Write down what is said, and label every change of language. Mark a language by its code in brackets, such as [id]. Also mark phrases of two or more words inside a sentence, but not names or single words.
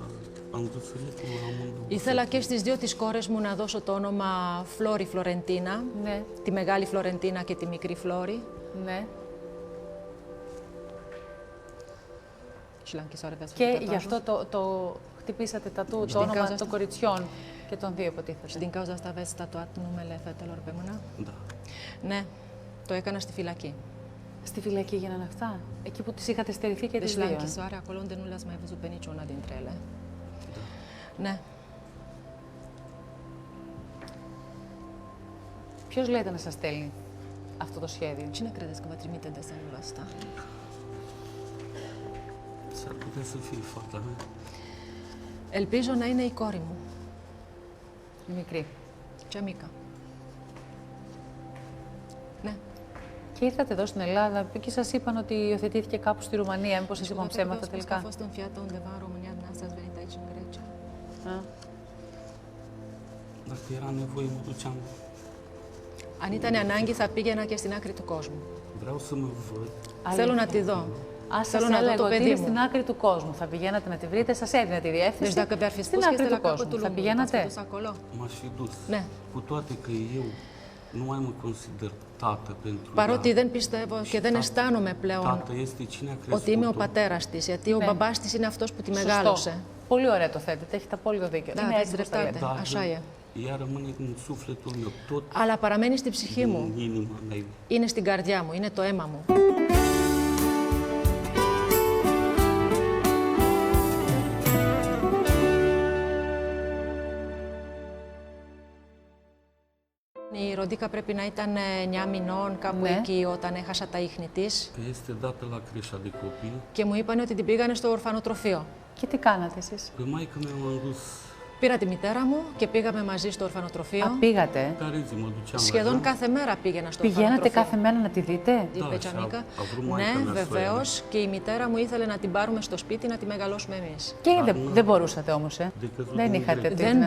[el] Ήθελα και στις δύο τις κόρες μου να δώσω το όνομα Φλόρι Φλωρεντίνα. Ναι. Τη μεγάλη Φλωρεντίνα και τη μικρή Φλόρι. Ναι. Και γι' αυτό το χτυπήσατε το όνομα των κοριτσιών και των δύο, υποτίθεται. [ro] Στην cauza asta aveți tatuat numele fetelor pe mână? [el] Ναι, το έκανα στη φυλακή. Στη φυλακή γίνανε αυτά? Εκεί που τις είχατε στερηθεί και τις δύο? [ro] Deci la închisoare, acolo unde nu le-ați mai văzut pe niciuna dintre ele. [el] Ναι. Ποιος λέτε να σας στέλνει αυτό το σχέδιο? [ro] Cine credeți că vă trimite desenul ăsta? S-ar putea să fie fata mea. [el] Ελπίζω να είναι η κόρη μου. Η μικρή. [ro] Cea mică. [el] Ναι. Και ήρθατε εδώ στην Ελλάδα και σας είπαν ότι υιοθετήθηκε κάπου στη Ρουμανία. Μήπως σας είπαν ψέματα τελικά? [ro] A fost înfiată undeva în România, dumneavoastră ați venit aici în Grecia. Dacă era nevoie, mă duceam. [el] Αν ήταν ανάγκη, θα πήγαινα και στην άκρη του κόσμου. [ro] Vreau să mă văd. [el] Θέλω να τη δω. Θέλω να δω το παιδί μου. Στην άκρη του κόσμου. Θα πηγαίνατε να τη βρείτε, σας έδινε τη διεύθυνση. Στην άκρη του κόσμου. Θα πηγαίνατε? [ro] M-aș fi dus. [el] Ναι. [ro] Cu toate că eu nu mai mă consider tată pentru ea. [el] Παρότι δεν πιστεύω και δεν αισθάνομαι πλέον [ro] Tată este cine a crescut-o. [el] ότι είμαι ο πατέρας της, γιατί ο μπαμπάς της είναι αυτός που τη μεγάλωσε. Πολύ ωραία το θέτετε, έχετε απόλυτο δίκιο. Είναι έτσι όπως τα λέτε. [ro] Ea rămâne în sufletul meu, tot [el] αλλά παραμένει στη ψυχή μου. [ro] în inima mea. [el] Είναι στην καρδιά μου, είναι το αίμα μου. Η Ροντίκα πρέπει να ήταν 9 μηνών, κάπου εκεί, όταν έχασα τα ίχνη της. [ro] Este dată la creșa de copii. [el] Και μου είπαν ότι την πήγανε στο ορφανοτροφείο. Και τι κάνατε εσείς? [ro] Pe maică mea m-am dus [el] Πήρα τη μητέρα μου και πήγαμε μαζί στο ορφανοτροφείο. Α, πήγατε. Σχεδόν κάθε μέρα πήγαινα στο ορφανοτροφείο. Πηγαίνατε κάθε μέρα να τη δείτε? Ναι, βεβαίως. Και η μητέρα μου ήθελε να την πάρουμε στο σπίτι να τη μεγαλώσουμε εμείς. Και δεν μπορούσατε όμως, Δεν είχατε τη δυνατότητα.